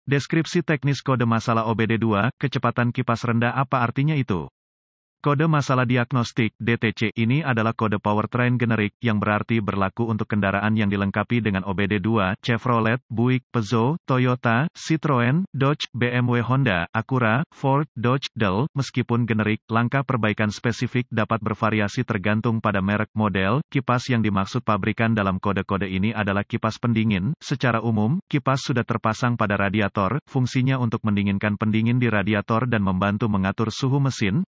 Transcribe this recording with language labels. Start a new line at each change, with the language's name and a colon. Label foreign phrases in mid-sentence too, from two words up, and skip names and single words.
Indonesian: Deskripsi teknis kode masalah OBD2, kecepatan kipas rendah apa artinya itu? Kode masalah diagnostik (DTC) ini adalah kode powertrain generik yang berarti berlaku untuk kendaraan yang dilengkapi dengan OBD2, Chevrolet, Buick, Peugeot, Toyota, Citroen, Dodge, BMW, Honda, Acura, Ford, Dodge, Dell. Meskipun generik, langkah perbaikan spesifik dapat bervariasi tergantung pada merek, model. Kipas yang dimaksud pabrikan dalam kode-kode ini adalah kipas pendingin. Secara umum, kipas sudah terpasang pada radiator, fungsinya untuk mendinginkan pendingin di radiator dan membantu mengatur suhu mesin.